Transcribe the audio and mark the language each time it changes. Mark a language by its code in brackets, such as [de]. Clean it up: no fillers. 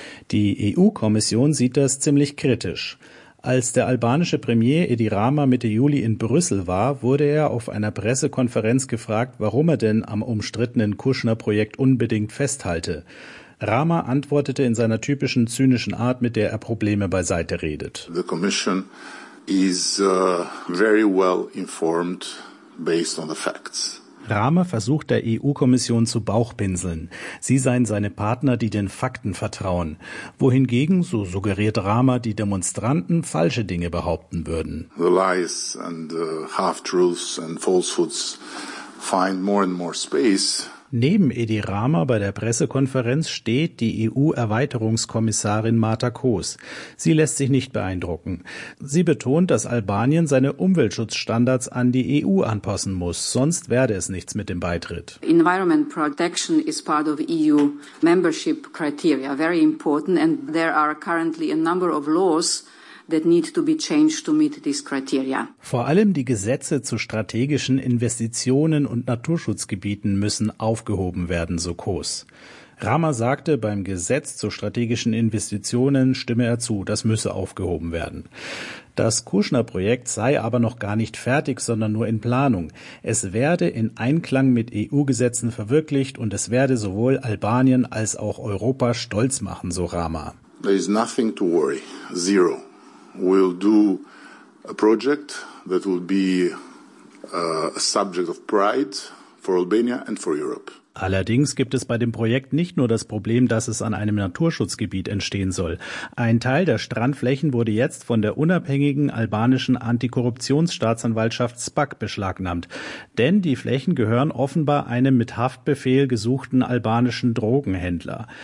[de] Die EU-Kommission sieht das ziemlich kritisch. Als der albanische Premier Edi Rama Mitte Juli in Brüssel war, wurde er auf einer Pressekonferenz gefragt, warum er denn am umstrittenen Kushner-Projekt unbedingt festhalte. Rama antwortete in seiner typischen zynischen Art, mit der er Probleme beiseite redet. [en] The Commission is very well informed based on the facts. [de] Rama versucht der EU-Kommission zu bauchpinseln. Sie seien seine Partner, die den Fakten vertrauen. Wohingegen, so suggeriert Rama, die Demonstranten falsche Dinge behaupten würden. [en] The lies and the half-truths and falsehoods find more and more space. [de] Neben Edi Rama bei der Pressekonferenz steht die EU-Erweiterungskommissarin Marta Kos. Sie lässt sich nicht beeindrucken. Sie betont, dass Albanien seine Umweltschutzstandards an die EU anpassen muss, sonst werde es nichts mit dem Beitritt. [en] Environment protection is part of EU membership criteria, very important, and there are currently a number of laws that need to be changed to meet this criteria. [de] Vor allem die Gesetze zu strategischen Investitionen und Naturschutzgebieten müssen aufgehoben werden, so Kos. Rama sagte, beim Gesetz zu strategischen Investitionen stimme er zu, das müsse aufgehoben werden. Das Kushner-Projekt sei aber noch gar nicht fertig, sondern nur in Planung. Es werde in Einklang mit EU-Gesetzen verwirklicht und es werde sowohl Albanien als auch Europa stolz machen, so Rama. [en] There is nothing to worry. Zero. We'll do a project that will be a subject of pride for Albania and for Europe. [de] Allerdings gibt es bei dem Projekt nicht nur das Problem, dass es an einem Naturschutzgebiet entstehen soll. Ein Teil der Strandflächen wurde jetzt von der unabhängigen albanischen Antikorruptionsstaatsanwaltschaft SPAK beschlagnahmt. Denn die Flächen gehören offenbar einem mit Haftbefehl gesuchten albanischen Drogenhändler.